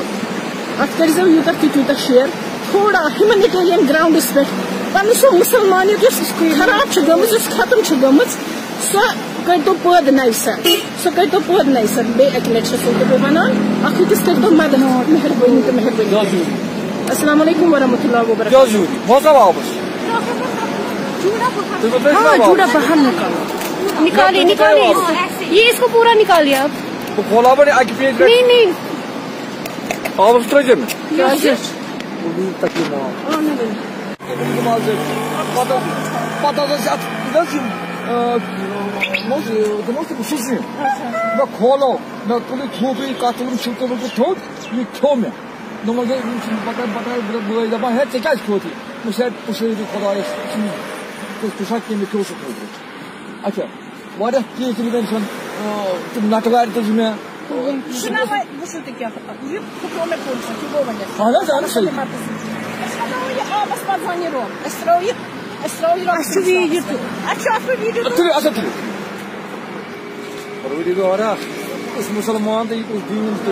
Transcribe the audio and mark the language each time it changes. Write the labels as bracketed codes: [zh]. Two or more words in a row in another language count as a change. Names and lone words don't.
[ks] اتھ کٔرزیٚو یوٗتاہ تہِ تیوٗتاہ شیر تھوڑا [en] humanitarian grounds [ks] پٮ۪ٹھ پنُن سۄ مُسلمانیت یۄس خراب چھِ گٔمٕژ یۄس ختم چھِ گٔمٕژ سۄ کٔرۍتو پٲدٕ نَیہِ سر بیٚیہِ اَکہِ لٹہِ چھَسو بہٕ وَنان اکھ أکِس کٔرۍتو مدد مہربٲنی تہٕ مہربٲنی. [ar] السلام علیکم ورحمۃ اللہ وبرکاتہ. [ur] جوڑا باہر نکالیے یہ اس کو پورا نکالیے آپ. نہیں [ks] کھولو نہ تُلِو تھوٚد کتھ تُلُن بہٕ تھوٚد یہِ کھیوٚو مےٚ دوٚپمَس گٔے بٲے دپان ہے ژےٚ کیٛازِ کھیوٚوُتھ یہِ پُشرٲیِو خۄدایَس ژٕ چھا کیٚمۍ مےٚ کھیوٚو سُہ خٲطرٕ. اچھا واریاہ چیٖز چھِ وٕنکٮ۪ن چھَنہٕ تِم نَٹہٕ وارِ تہِ چھِ مےٚ اہن حظ اہن صحیح. [ur] مسلمان تو یہ دین